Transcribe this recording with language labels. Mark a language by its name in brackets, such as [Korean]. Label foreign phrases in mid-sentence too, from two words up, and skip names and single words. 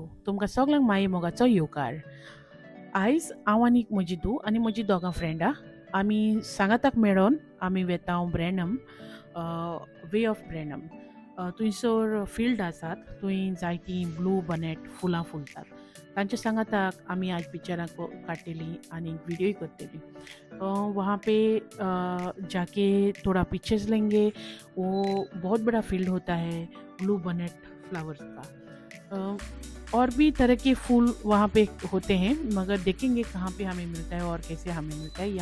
[Konkani] तुमका सगळ्यांक माये मोगाचो येवकार. आयज हांव आनीक म्हजी धूव आनी म्हजी दोगां फ्रेंडां आमी सांगाताक मेळोन आमी वेताव ब्रॅनम वे ऑफ ब्रॅनम. थंयसर फिल्ड आसात थंय जायतीं [English] blue bonnet [Konkani] फुलां फुलतात. तांच्या सांगाताक आमी आज पिक्चरां काडटलीं आनी विडियोय करतलीं. [Hindi] वहाँ पे जाके थोड़ा पिक्चर्स लेंगे. वो बहुत बड़ा फील्ड होता है [English] blue bonnet flowers [Hindi] का. और भी तरह के फूल वहाँ पे होते हैं मगर देखेंगे कहाँ पे हमें मिलता है और कैसे हमें मिलता है.